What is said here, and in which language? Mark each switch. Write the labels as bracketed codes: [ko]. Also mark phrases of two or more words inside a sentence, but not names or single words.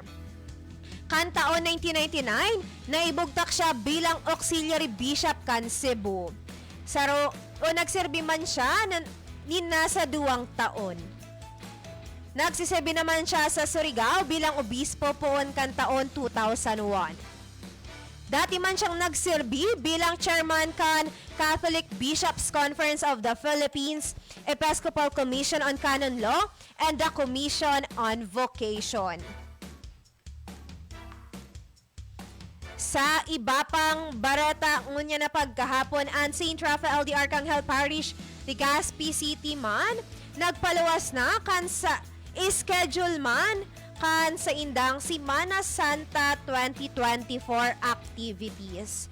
[bik] Kan taon 1999, naibugtak siya bilang Auxiliary Bishop kan Cebu. Nagserbi man siya nasa 2 taon. Nagsisebi naman siya sa Surigao bilang obispo poon kan taon 2001. Dati man siyang nagserbi bilang chairman kan Catholic Bishops Conference of the Philippines, Episcopal Commission on Canon Law, and the Commission on Vocation. Sa iba pang barata ngunya na pagkahapon, ang St. Raphael de Arcangel Parish, Legazpi City man, nagpaluwas na kan sa schedule man kan sa indang Semana Santa 2024 activities.